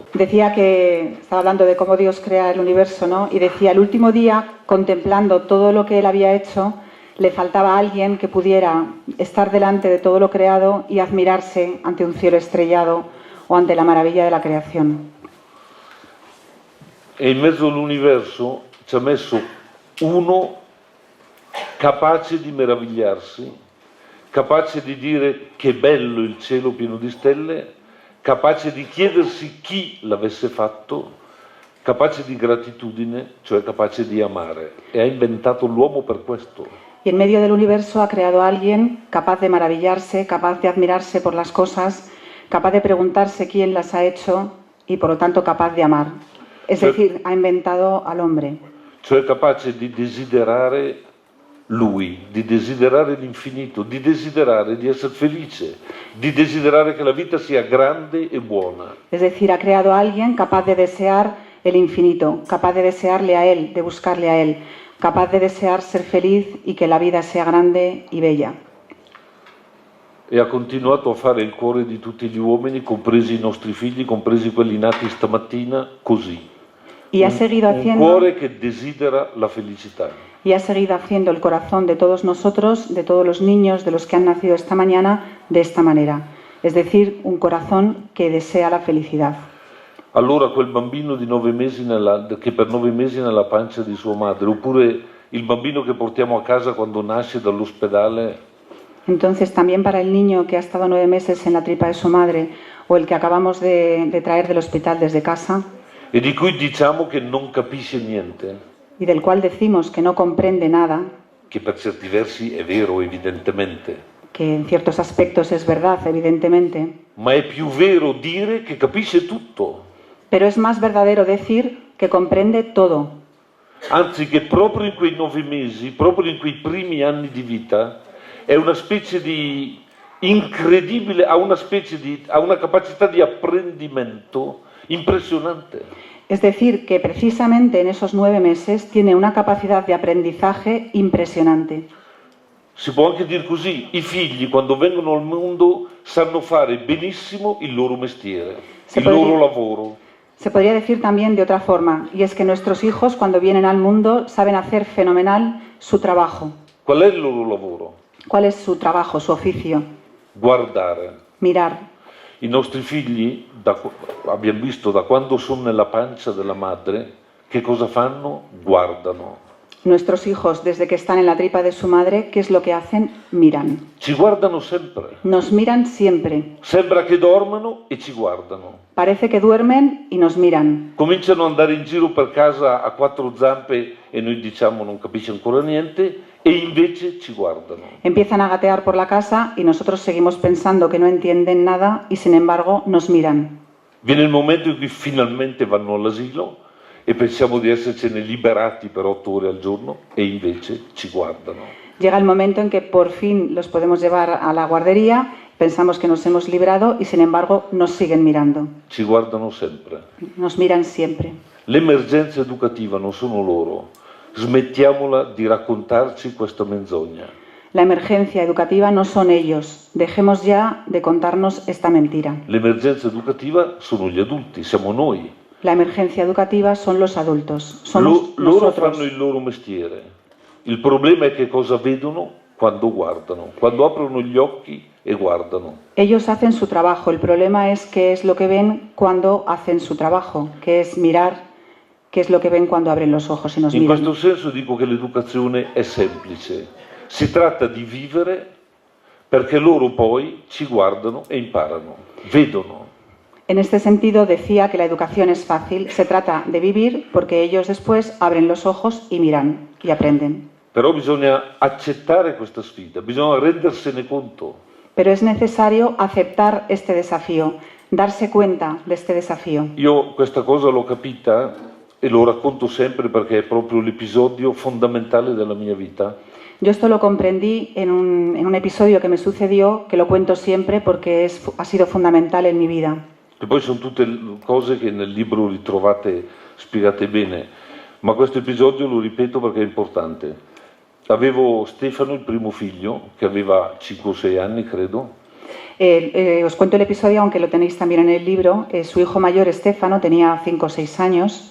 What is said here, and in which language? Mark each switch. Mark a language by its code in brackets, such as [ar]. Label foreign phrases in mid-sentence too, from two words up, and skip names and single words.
[es] Decía que estaba hablando de cómo Dios crea el universo, ¿no? Y decía, el último día, contemplando todo lo que él había hecho, le faltaba a alguien que pudiera estar delante de todo lo creado y admirarse ante un cielo estrellado o ante la maravilla de la creación. [it] E in mezzo all'universo ci ha messo uno capace di meravigliarsi, capace di dire che bello il cielo pieno di stelle, capace di chiedersi chi l'avesse fatto, capace di gratitudine, cioè capace di amare. E ha inventato l'uomo per questo. [es] Y en medio del universo ha creado a alguien capaz de maravillarse, capaz de admirarse por las cosas, capaz de preguntarse quién las ha hecho y por lo tanto capaz de amar. Es decir, ha inventado al hombre. [it] Cioè capace di desiderare lui, di desiderare l'infinito, di desiderare di essere felice, di desiderare che la vita sia grande e buona. [es] Es decir, ha creado a alguien capaz de desear el infinito, capaz de desearle a él, de buscarle a él, capaz de desear ser feliz y que la vida sea grande y bella. [it] E ha continuato a fare il cuore di tutti gli uomini, compresi i nostri figli, compresi quelli nati stamattina, così. [es] Y ha seguido [it] Un [es] haciendo, [it] cuore che desidera la felicità. [es] y ha seguido haciendo el corazón de todos nosotros, de todos los niños, de los que han nacido esta mañana, de esta manera. Es decir, un corazón que desea la felicidad. [it] Allora quel bambino di 9 mesi che per 9 mesi nella pancia di sua madre, oppure il bambino che portiamo a casa quando nasce dall'ospedale, [es] Entonces, también para el niño que ha estado 9 meses en la tripa de su madre o el que acabamos de traer del hospital desde casa [it] e di cui diciamo che non capisce niente, [es] y del cual decimos que no comprende nada, [it] che per certi versi è vero evidentemente, [es] que en ciertos aspectos es verdad, evidentemente, [it] ma è più vero dire che capisce tutto, [es] pero es más verdadero decir que comprende todo. [it] anzi che proprio in quei 9 mesi, proprio in quei primi anni di vita, è una specie di incredibile, ha una capacità di apprendimento impresionante. [es] Es decir, que precisamente en esos 9 meses tiene una capacidad de aprendizaje impresionante. [it] Si può anche dire così, i figli quando vengono al mondo sanno fare benissimo il loro mestiere, il loro lavoro. [es] Se podría decir también de otra forma, y es que nuestros hijos cuando vienen al mundo saben hacer fenomenal su trabajo. [it] Qual è il loro lavoro? [es] ¿Cuál es su trabajo, su oficio? [it] Guardare. [es] Mirar. [it] I nostri figli, abbiamo visto da quando sono nella pancia della madre, che cosa fanno? Guardano. [es] Nuestros hijos, desde que están en la tripa de su madre, ¿qué es lo que hacen? Miran. [it] Ci guardano sempre. [es] Nos miran siempre. [it] Sembra che dormano e ci guardano. [es] Parece que duermen y nos miran. [it] Cominciano ad andare in giro per casa a 4 zampe e noi diciamo non capisce ancora niente e invece ci guardano. [es] Empiezan a gatear por la casa y nosotros seguimos pensando que no entienden nada y sin embargo nos miran. [it] Viene il momento in cui finalmente vanno all'asilo e pensiamo di essercene liberati per 8 ore al giorno e invece ci guardano. [es] Llega el momento en que por fin los podemos llevar a la guardería Pensamos que nos hemos librado y sin embargo nos siguen mirando. [it] Ci guardano sempre. [es] Nos miran siempre. [it] L'emergenza educativa non sono loro. Smettiamola di raccontarci questa menzogna. [es] La emergencia educativa no son ellos. Dejemos ya de contarnos esta mentira. [it] L'emergenza educativa sono gli adulti, siamo noi. [es] La emergencia educativa son los adultos. Somos [it] Loro [es] nosotros. [it] fanno il loro mestiere. Il problema è che cosa vedono quando guardano, quando aprono gli occhi e guardano. [es] Ellos hacen su trabajo. El problema es qué es lo que ven cuando hacen su trabajo, que es mirar qué es lo que ven cuando abren los ojos y nos [it] In [es] miran. [it] questo senso dico che l'educazione è semplice. Si tratta di vivere perché loro poi ci guardano e imparano, vedono. [es] En este sentido decía que la educación es fácil. Se trata de vivir porque ellos después abren los ojos y miran y aprenden. [it] Però bisogna accettare questa sfida, bisogna rendersene conto. [es] Pero es necesario aceptar este desafío, darse cuenta de este desafío. [it] Io questa cosa l'ho capita e lo racconto sempre perché è proprio l'episodio fondamentale della mia vita. [es] Yo esto lo comprendí en un episodio que me sucedió, que lo cuento siempre porque ha sido fundamental en mi vida. [it] E poi sono tutte cose che nel libro ritrovate spiegate bene, ma questo episodio lo ripeto perché è importante. Avevo Stefano, il primo figlio, che aveva 5 o 6 anni, credo. [es] Os cuento el episodio, aunque lo tenéis también en el libro. Su hijo mayor, Stefano, tenía 5 o 6 años.